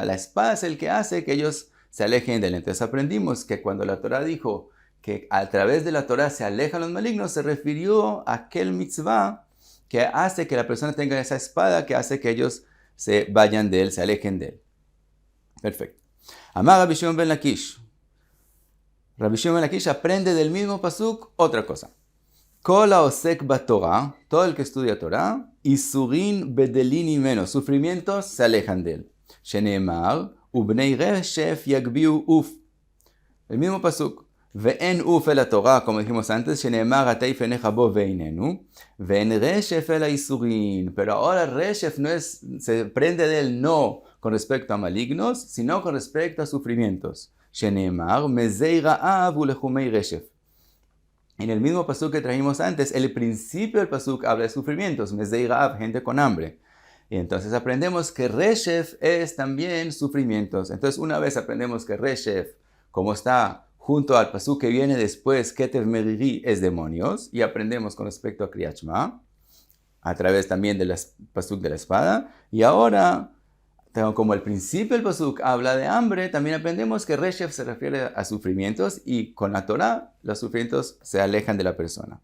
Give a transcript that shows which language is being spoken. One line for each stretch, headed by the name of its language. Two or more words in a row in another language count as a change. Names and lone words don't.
Spanish: La espada es el que hace que ellos se alejen de él. Entonces aprendimos que cuando la Torah dijo que a través de la Torah se alejan los malignos, se refirió a aquel mitzvah que hace que la persona tenga esa espada, que hace que ellos se vayan de él, se alejen de él. Perfecto.
Hebrew: Amar Rabbi Shimon ben Lakish.
Spanish: Rabbi Shimon ben Lakish aprende del mismo pasuk otra cosa.
Hebrew: Kol haosek batorah,
Spanish: todo el que estudia Torah,
Hebrew: isurin bedelin imeno,
Spanish: sufrimientos se alejan de él.
Hebrew: Sheneemar, ubnei reshef yagbiu uf.
Spanish: El mismo pasuk. Ve'en uf el Torah, como dijimos antes,
Hebrew: sheneemar ataif eneja bo veinenu, ve'en reshef el isurin.
Spanish: Pero ahora reshef no es, se prende de él no con respecto a malignos, sino con respecto a sufrimientos.
Hebrew: Sheneemar mezei ra'av ulechumei reshef.
Spanish: En el mismo pasuk que trajimos antes, el principio del pasuk habla de sufrimientos,
Hebrew: mezei ra'av,
Spanish: gente con hambre. Y entonces aprendemos que reshef es también sufrimientos. Entonces una vez aprendemos que reshef, como está junto al pasuk que viene después,
Hebrew: Ketev Meriri,
Spanish: es demonios, y aprendemos con respecto a
Hebrew: Kriyat Shema,
Spanish: a través también del pasuk de la espada, y ahora, como al principio el pasuk habla de hambre, también aprendemos que Reshev se refiere a sufrimientos, y con la Torah los sufrimientos se alejan de la persona.